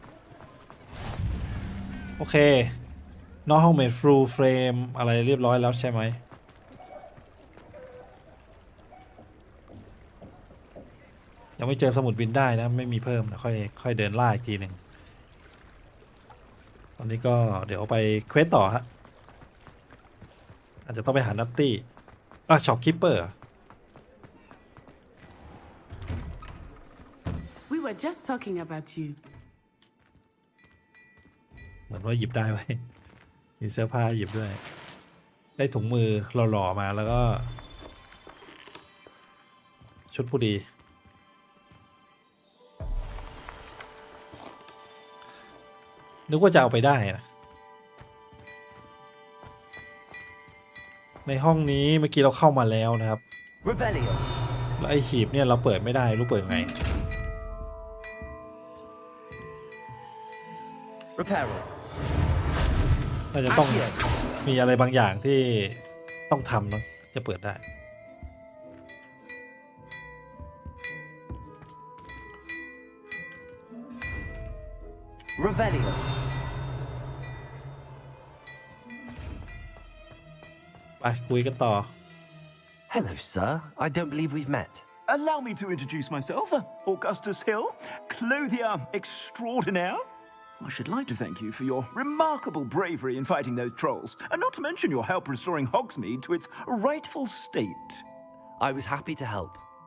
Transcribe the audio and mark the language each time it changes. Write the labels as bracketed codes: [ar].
[th] เคนอกห้องเมดฟูลเฟรมอะไรเรียบร้อยแล้วใช่ไหมยังไม่เจอสมุดบินได้นะไม่มีเพิ่มนะค่อยเดินล่าอีกทีหนึ่งตอนนี้ก็เดี๋ยวไปเควสต่อฮะอาจจะต้องไปหานัตตี้ช็อปคิปเปอร์ [en] We were just talking about you. [th] เหมือนว่าหยิบได้ไว้มีเสื้อผ้าหยิบด้วยได้ถุงมือหล่อๆมาแล้วก็ชุดผู้ดีนึกว่าจะเอาไปได้นะในห้องนี้เมื่อกี้เราเข้ามาแล้วนะครับแล้วไอหีบเนี่ยเราเปิดไม่ได้รู้เปิดไง น่าจะต้องมีอะไรบางอย่างที่ต้องทำเนาะจะเปิดได้ไปคุยกันต่อ [en] Hello, sir. I don't believe we've met. Allow me to introduce myself. Augustus Hill, clothier extraordinaire. I should like to thank you for your remarkable bravery in fighting those trolls, and not to mention your help restoring Hogsmeade to its rightful state. I was happy to help.